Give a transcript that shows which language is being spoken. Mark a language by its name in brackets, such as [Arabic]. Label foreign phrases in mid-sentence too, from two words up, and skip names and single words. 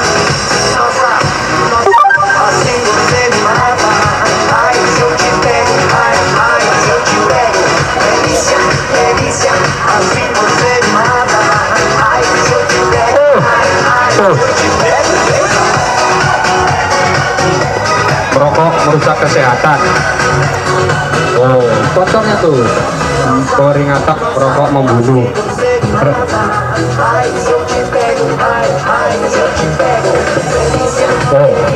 [Portuguese] Nossa, nossa, assim você me mata. Ai, se eu te pego, ai, ai, se eu te pego. Delícia, delícia, assim você me mata. Ai, se eu te pego, ai, ai, se eu te pego. [Indonesian] Merokok merusak kesehatan. Oh, kotornya tuh. Koring atak, merokok membunuh. Oh.